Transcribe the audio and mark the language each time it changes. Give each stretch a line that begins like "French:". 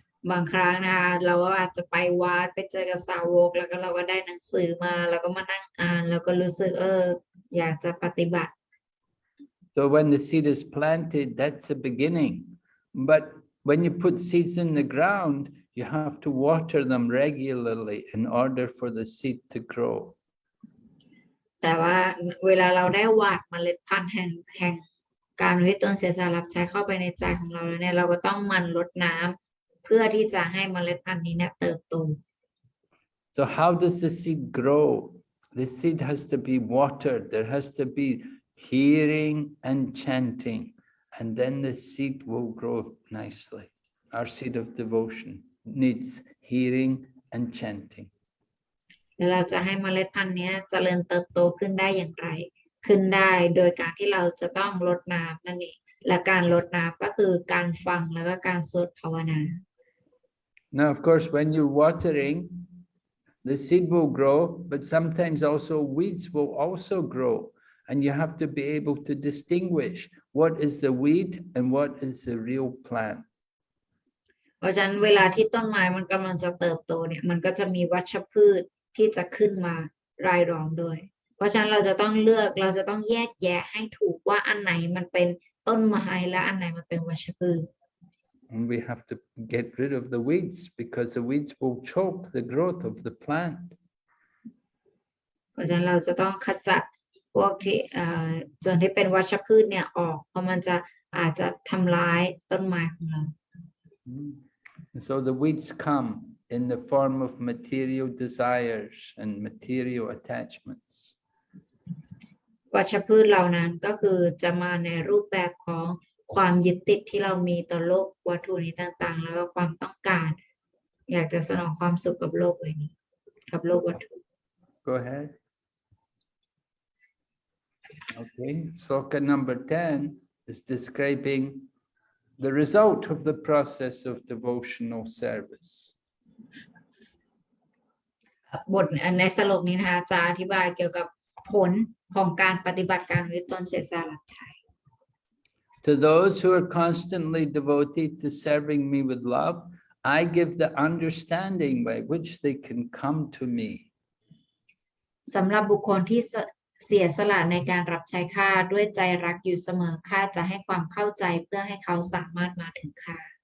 Thai: บางครั้งนะคะเราก็อาจจะไปวัดไปเจอกับสาวกแล้วก็เราก็ได้หนังสือมาแล้วก็มานั่งอ่านแล้วก็รู้สึกอยากจะปฏิบัติ
English: So when the seed is planted, that's the beginning. But when you put seeds in the ground, you have to water them regularly in order for the seed to grow.
Thai: แต่ว่าเวลาเราได้หว่านเมล็ดพันธุ์แห่งการอุทิศตนเสียสละรับใช้เข้าไปในใจของเราแล้วเนี่ยเราก็ต้องหมั่นรดน้ำเพื่อที่จะให้เมล็ดพันธุ์นี้เนี่ยเติบโต
English: So how does the seed grow? The seed has to be watered. There has to be hearing and chanting, and then the seed will grow nicely. Our seed of devotion needs hearing and chanting.
Thai: แล้วเราจะให้เมล็ดพันธุ์นี้เจริญเติบโตขึ้นได้อย่างไรขึ้นได้โดยการที่เราจะต้องรดน้ำนั่นเอง และการรดน้ำก็คือการฟังแล้วก็การสวดภาวนา
English: Now, of course, when you're watering, the seed will grow, but sometimes also weeds will also grow. And you have to be able to distinguish what is the weed and what is the real plant.
Thai: เพราะฉะนั้นเวลาที่ต้นไม้มันกำลังจะเติบโตเนี่ยมันก็จะมีวัชพืชที่จะขึ้นมารายล้อมด้วยเพราะฉะนั้นเราจะต้องแยกแยะให้ถูกว่าอันไหนมันเป็นต้นไม้และอันไหนมันเป็นวัชพืช
English: And we have to get rid of the weeds because the weeds will choke the growth of the plant.
Thai: เพราะฉะนั้นเราจะต้องขจัดพวกที่ส่วนที่เป็นวัชพืชเนี่ยออกเพราะมันจะอาจจะทำร้ายต้นไม้ของเรา
English: So the weeds come in the form of material desires and material attachments.
Thai: วัชพืชเหล่านั้นก็คือจะมาในรูปแบบของความยึดติดที่เรามีต่อโลกวัตถุนี้ต่างๆแล้วก็ความต้องการอยากจะสนองความสุขกับโลกใบนี้กับโลกวัตถุ
English: Go ahead. Okay, sloka number 10 is describing the result of the process of devotional service.
Thai: บทในสรุปนี้นะคะจะอธิบายเกี่ยวกับผลของการปฏิบัติการวิตนเสียสละรับใช้
English: To those who are constantly devoted to serving me with love, I give the understanding by which they can come to me.
Thai: สำหรับบุคคลที่เสียสละในการรับใช้ข้าด้วยใจรักอยู่เสมอข้าจะให้ความเข้าใจเพื่อให้เขาสามารถมาถึงข้า